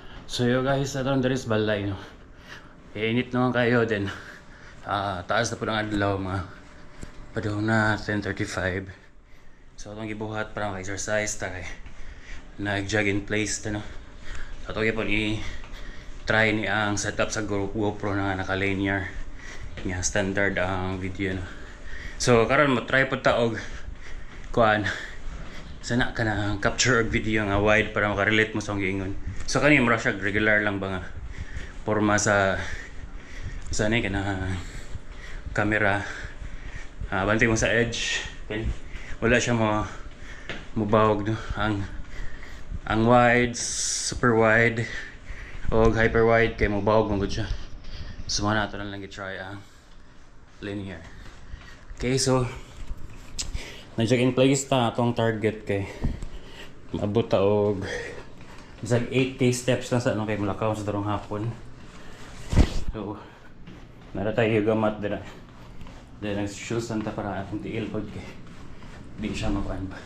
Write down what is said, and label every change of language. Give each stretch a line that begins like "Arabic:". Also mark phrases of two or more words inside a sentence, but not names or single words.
Cebuano: So
English: yo guys,
Cebuano: aron diri sa balay no. Init naman kayo din. Taas na po ng adlaw mga padung na 10:35. So atong gibuhat para mag-exercise ta kay nag-
English: jog in place
Cebuano: ta no. So atong gyapon try ni ang setup sa GoPro na naka-linear. Nga standard ang video no. So karon mo try pud ta og kuan sana ka na capture og video nga wide para makarelate mo sa akong giingon. So kani mura siya regular lang ba nga porma sa ni kana camera. Bantay mo sa edge. Okay. Wala siya mubawag no. Ang wide,
English: super wide
Cebuano: o
English: hyper wide
Cebuano: kay mubawag mo gud siya. So mana ato na lang i-try ang linear. Okay, so na-check in place ta atong target kay maabot ta og bisag 8k steps lang sa ano kay Mulakaw sa darong hapon. So nara tayo gamat dira. Then nag-shoes ta para atong tiil pod kay di siya makuan pa.